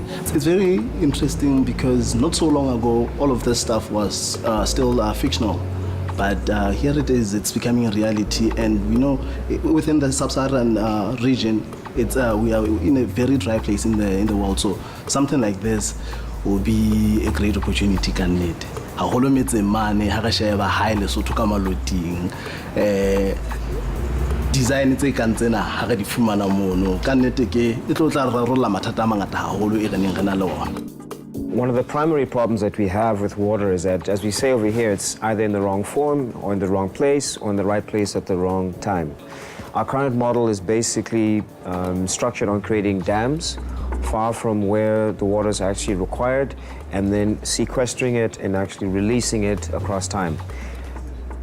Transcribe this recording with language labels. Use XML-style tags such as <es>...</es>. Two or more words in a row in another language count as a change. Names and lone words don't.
<en>It's very interesting because not so long ago, all of this stuff was still fictional. But here it is, it's becoming a reality. And you know, within the Sub-Saharan region, we are in a very dry place in the world. So something like this will be a great opportunity, can it?</en> <st>Haholo metse mane ha re sheba ha ile Lesotho ka maloting design tse kang tsena ha re di fumana mono ka nnete ke e tlo tla rarolla mathata a mangata haholo e re neng re na le ona.</st> <en>One of the primary problems that we have with water is that, as we say over here, it's either in the wrong form or in the wrong place or in the right place at the wrong time. Our current model is basically structured on creating dams far from where the water is actually required, and then sequestering it and actually releasing it across time.</en>